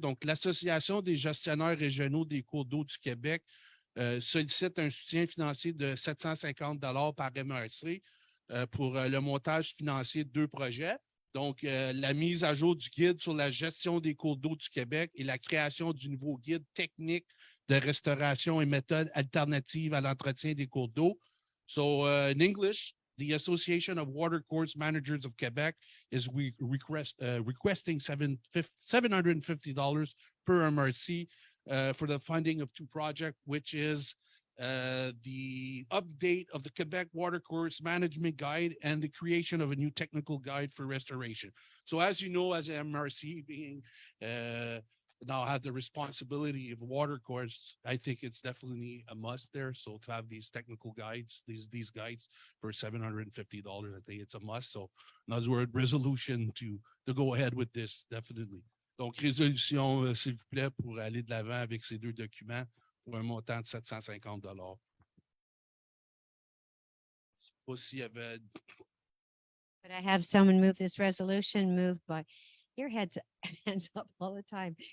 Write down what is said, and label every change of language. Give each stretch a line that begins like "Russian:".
French: Donc, l'Association des gestionnaires régionaux des cours d'eau du Québec sollicite un soutien financier de 750 $ par MRC pour le montage financier de 2 projets. Donc, la mise à jour du guide sur la gestion des cours d'eau du Québec et la création du nouveau guide technique de restauration et méthodes alternatives à l'entretien des cours d'eau.
English: So, in English, the Association of Watercourse Managers of Quebec is requesting $750 per MRC for the funding of 2 projects, which is the update of the Quebec Watercourse Management Guide and the creation of a new technical guide for restoration. So as you know, as MRC being now have the responsibility of watercourse, I think it's definitely a must there. So to have these technical guides, these guides for $750, I think it's a must. So in other words, resolution to go ahead with this, definitely.
French: Donc, résolution, s'il vous plaît, pour aller de l'avant avec ces 2 documents pour un montant de 750 $. Je sais pas s'il y avait...
English: Could I have someone move this resolution? Moved by your hands up all the time.